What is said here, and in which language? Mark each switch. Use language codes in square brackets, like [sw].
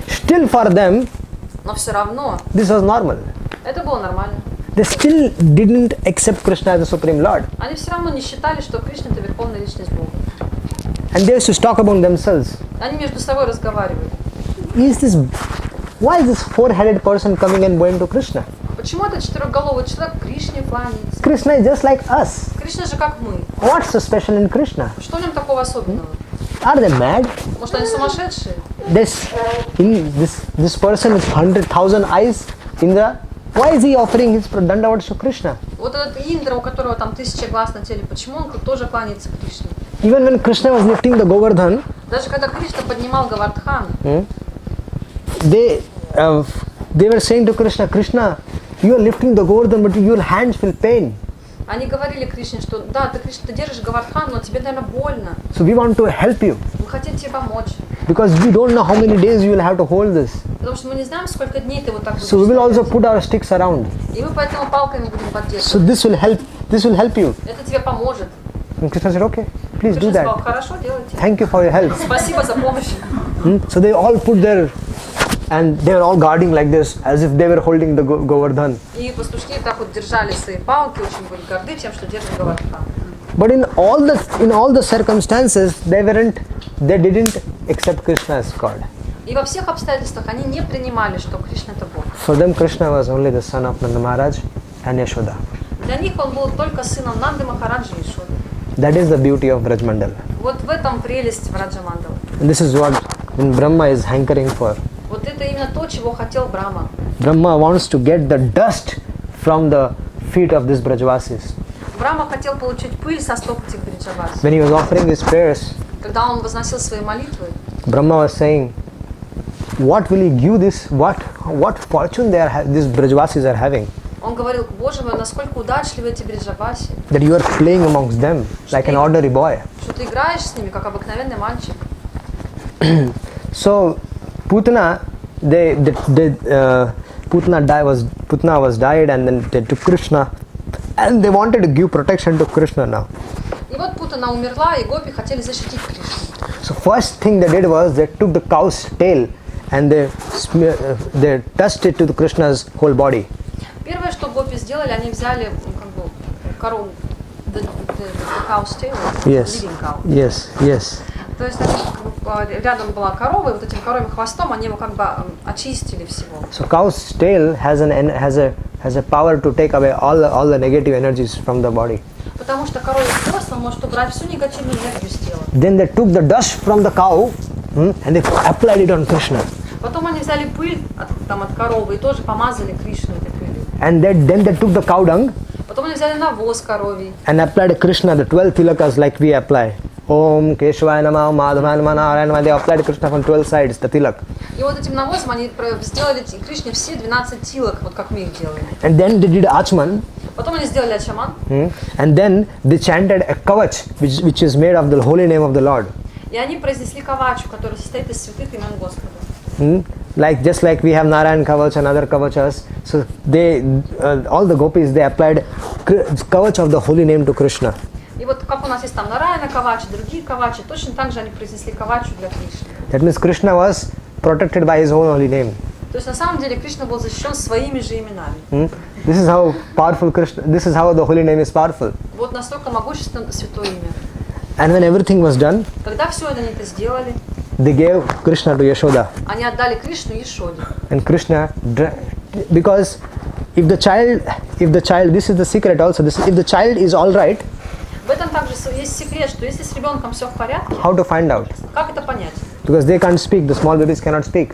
[en] Still for them, [ru] Но все равно [en] this was normal. [ru] это было нормально. [en] They still didn't accept Krishna as the Supreme Lord. [ru] Они все равно не считали, что Кришна это верховная личность Бога. [en] And they used to talk among themselves. [ru] Они между собой разговаривали. [en] Why is this four-headed person coming and going to Krishna? [ru] Почему этот четырехголовый человек Кришне кланяется? [en] Krishna is just like us. [ru] Кришна же как мы. [en] What's so special in Krishna? [ru] Что в нем такого особенного? [en] Are they mad? [ru] Может, они сумасшедшие? [en] This person with 100,000 eyes, Indra, why is he offering his dandavats to Krishna? [ru] Вот этот Индра, у которого там 1000 глаз на теле, почему он тоже кланяется Кришне? [en] Even when Krishna was lifting the Govardhan, [ru] Даже когда Кришна поднимал Гавардхан, [en] they were saying to Krishna, Krishna, you are lifting the Govardhan, but your hands feel pain. [ru] они говорили Кришне, что да, ты, Кришна, ты держишь Гавардхан, но тебе, наверное, больно. [en] So we want to help you [ru] Мы хотим тебе помочь. [en] because we don't know how many days you will have to hold this. [ru] Потому что мы не знаем, сколько дней ты вот так будешь [en] So we will also [ru] стоять. [en] put our sticks around. [ru] И мы поэтому палками будем [en] So [ru] поддерживать. [en] this will help you. [ru] Это тебе поможет. [en] And Krishna said, okay, please do [ru] Кришна сказал, [en] that. [ru] хорошо, делайте. [en] Thank you for your help. [ru] Спасибо за помощь. [en] So they all put their, and they were all guarding like this, as if they were holding the Govardhan. [ru] И пастушки так вот держали свои палки, очень были горды тем, что держат Гавардхан. [en] But in all the circumstances, they didn't accept Krishna as God. [ru] И во всех обстоятельствах они не принимали, что Кришна это Бог. [en] For them, Krishna was only the son of Nanda Maharaj and Yashoda. [ru] Для них он был только сыном Нанды Махараджи и Ишоды. [en] That is the beauty of Braj Mandal. [ru] Вот в этом прелесть Враджамандала. [en] And this is what Brahma is hankering for. [ru] Вот это именно то, чего хотел Брахма. [en] Brahma wants to get the dust from the feet of these Brajvasis. [ru] Брахма хотел получить пыль со стоп этих бриджавас. [en] When he was offering his prayers, [ru] Когда он возносил свои молитвы, [en] Brahma was saying, what will he give this, what fortune these Brajvasis are having, [ru] он говорил, Боже мой, насколько удачливы эти бриджаваси, [en] that you are playing amongst them like an ordinary boy. [ru] что ты играешь с ними, как обыкновенный мальчик. [en] So Putna, Putna was died, and then they took Krishna, and they wanted to give protection to Krishna now. [ru] И вот Путана умерла, и гопи хотели защитить Кришну. [en] So first thing they did was they took the cow's tail and they touched it to the Krishna's whole body. [ru] Первое, что гопи сделали, они взяли корову, [en] the cow's tail, Yes, leading cow. yes. [ru] То есть рядом была корова, и вот этим коровьим хвостом они его как бы очистили всего. [en] So cow's tail has a power to take away all the negative energies from the body. [ru] Потому что коровий хвост, он может убрать всю негативную энергию с тела. [en] Then they took the dust from the cow and they applied it on Krishna. [ru] Потом они взяли пыль от коровы и тоже помазали Кришну этой пылью. [en] And then they took the cow dung [ru] Потом они взяли навоз коровий. [en] and applied Krishna the 12 tilakas like we apply. [sa] Om Keshvaya Namah Madhavaya Namah Narayana Namah. [en] They applied Krishna from 12 sides, the tilak. [ru] И вот этим навозом они сделали Кришне все 12 тилок, вот как мы их делаем. [en] And then they did Achman. [ru] Потом они сделали ачаман. [en] And then they chanted a kavach, which is made of the holy name of the Lord. [ru] И они произнесли кавачу, которая состоит из святых имен Господа. [en] Just like we have Narayan kavach and other kavachas. So all the gopis, they applied kavach of the holy name to Krishna. [ru] И вот как у нас есть там Нараяна кавачи, другие кавачи, точно так же они произнесли кавачу для Кришны. [en] That means Krishna was protected by his own holy name. [ru] То есть на самом деле Кришна был защищен своими же именами. [en] This is how powerful Krishna. This is how the holy name is powerful. [ru] Вот настолько могущественно святое имя. [en] And when everything was done, [ru] Когда все это они это сделали, [en] they gave Krishna to Yashoda. [ru] они отдали Кришну Ешоде. [en] And Krishna, because if the child, this is the secret also. If the child is all right, [ru] В этом также есть секрет, что если с ребенком все в порядке, [en] how to find out? [ru] как это понять? [en] Because they can't speak. The small babies cannot speak.